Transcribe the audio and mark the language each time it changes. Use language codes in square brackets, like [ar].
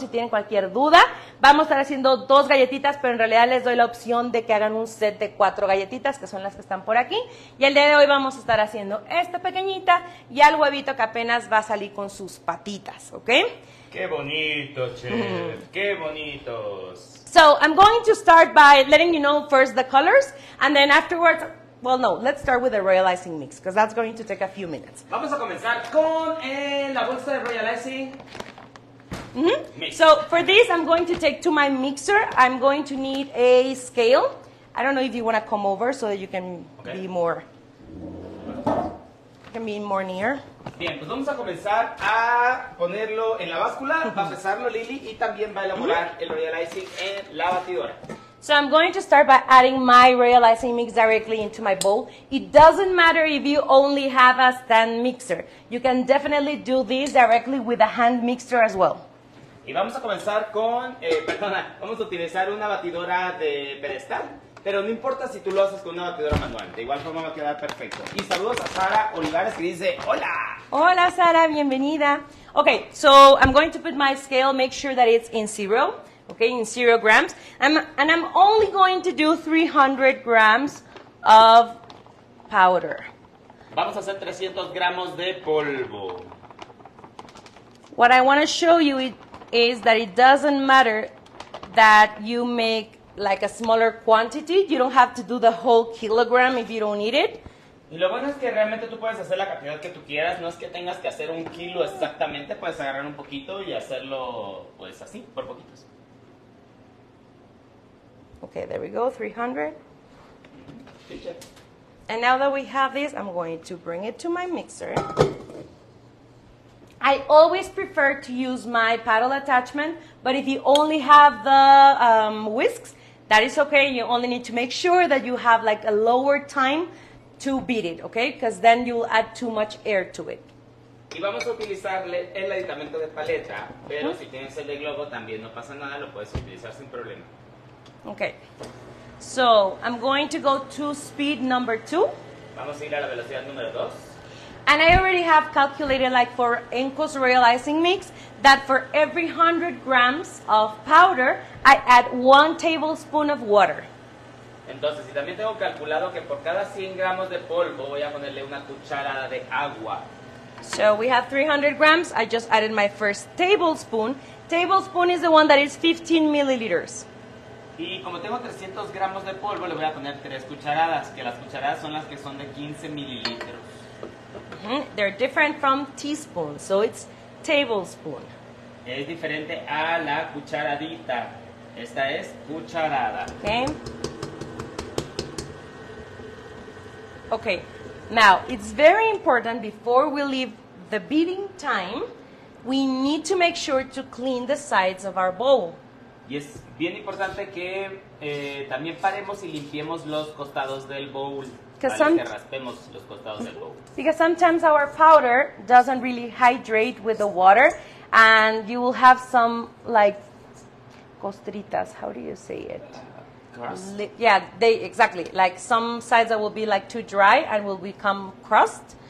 [es] Si tienen cualquier duda, vamos a estar haciendo 2 galletitas, pero en realidad les doy la opción de que hagan un set de 4 galletitas, que son las que están por aquí. Y el día de hoy vamos a estar haciendo esta pequeñita y al huevito que apenas va a salir con sus patitas, ¿ok? ¡Qué bonito, chef! ¡Qué bonitos! [en] So, I'm going to start by letting you know first the colors, and then afterwards... Well, no, let's start with the royal icing mix, because that's going to take a few minutes. [es] Vamos a comenzar con la bolsa de royal icing. Mix. [en] So for this, I'm going to take to my mixer. I'm going to need a scale. I don't know if you want to come over so that you can be more near. [es] Bien, pues vamos a comenzar a ponerlo en la báscula, va a pesarlo Lili y también va a elaborar el royal icing en la batidora. [en] So I'm going to start by adding my royal icing mix directly into my bowl. It doesn't matter if you only have a stand mixer. You can definitely do this directly with a hand mixer as well. [es] Y vamos a comenzar con, vamos a utilizar una batidora de pedestal, pero no importa si tú lo haces con una batidora manual, de igual forma va a quedar perfecto. Y saludos a Sara Olivares que dice, ¡hola! Hola Sara, bienvenida. [en] Okay, so I'm going to put my scale, make sure that it's in 0. Okay, in 0 grams. And I'm only going to do 300 grams of powder. [es] Vamos a hacer 300 gramos de polvo. [en] What I want to show you is that it doesn't matter that you make like a smaller quantity. You don't have to do the whole kilogram if you don't need it. [es] Y lo bueno es que realmente tú puedes hacer la cantidad que tú quieras, no es que tengas que hacer 1 kilo exactamente, puedes agarrar un poquito y hacerlo pues así, por poquitos. [en] Okay, there we go, 300. And now that we have this, I'm going to bring it to my mixer. I always prefer to use my paddle attachment, but if you only have the whisks, that is okay. You only need to make sure that you have like a lower time to beat it, okay? Because then you'll add too much air to it. [es] Y vamos a utilizarle el aditamento de paleta, pero si tienes el de globo también no pasa nada, lo puedes utilizar sin problema. [en] Okay, so I'm going to go to speed number 2. [es] Vamos a ir a la velocidad número 2. [en] And I already have calculated, like for Enco's royal icing mix, that for every 100 grams of powder, I add 1 tablespoon of water. [es] Entonces, y también tengo calculado que por cada 100 gramos de polvo voy a ponerle 1 cucharada de agua. [en] So we have 300 grams. I just added my first tablespoon. Tablespoon is the one that is 15 milliliters. [es] Y como tengo 300 gramos de polvo, le voy a poner 3 cucharadas, que las cucharadas son las que son de 15 mililitros. [en] They're different from teaspoon, so it's tablespoon. [es] Es diferente a la cucharadita. Esta es cucharada. [en] Okay. Okay. Now, it's very important before we leave the beating time, we need to make sure to clean the sides of our bowl. [es] Y es bien importante que también paremos y limpiemos los costados del bowl. Que raspemos los costados del bowl. [en] Because sometimes our powder doesn't really hydrate with the water, and you will have some like costritas. How do you say it? Crust. Yeah, exactly. Like some sides that will be like too dry and will become crust.